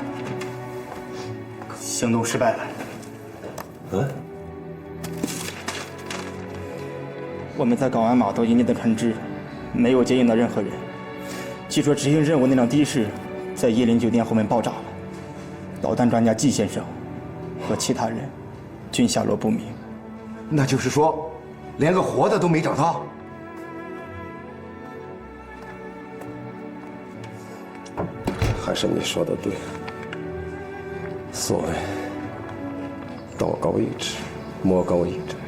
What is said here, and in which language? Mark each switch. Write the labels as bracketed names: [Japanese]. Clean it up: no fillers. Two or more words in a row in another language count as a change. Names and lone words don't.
[Chinese] 行動失敗了。我們在港灣碼頭嚴嚴的看支，沒有接應到任何人。據說執行任務那輛的士在椰林酒店後面爆炸了，導彈專家季先生和其他人均下落不明。那就是說，連個活的都沒找到。還是你說的對，所謂道高一尺，魔高一丈。